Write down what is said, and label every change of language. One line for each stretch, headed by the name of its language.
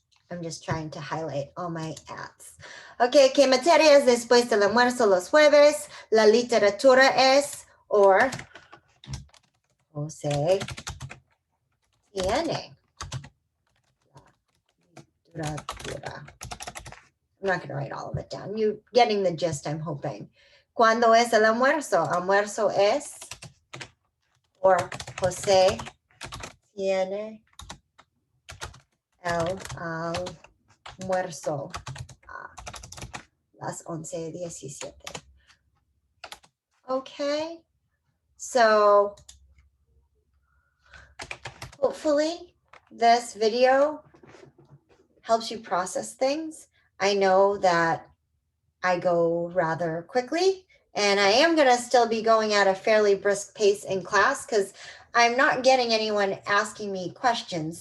English: I'm just trying to highlight all my ads.
Spanish: Okay, ¿qué materia es después del almuerzo los jueves? La literatura es, or José tiene la literatura.
English: I'm not going to write all of it down. You're getting the gist, I'm hoping.
Spanish: ¿Cuándo es el almuerzo? Almuerzo es, or José tiene el almuerzo a las 11:17.
English: Okay, so hopefully this video helps you process things. I know that I go rather quickly, and I am going to still be going at a fairly brisk pace in class because I'm not getting anyone asking me questions.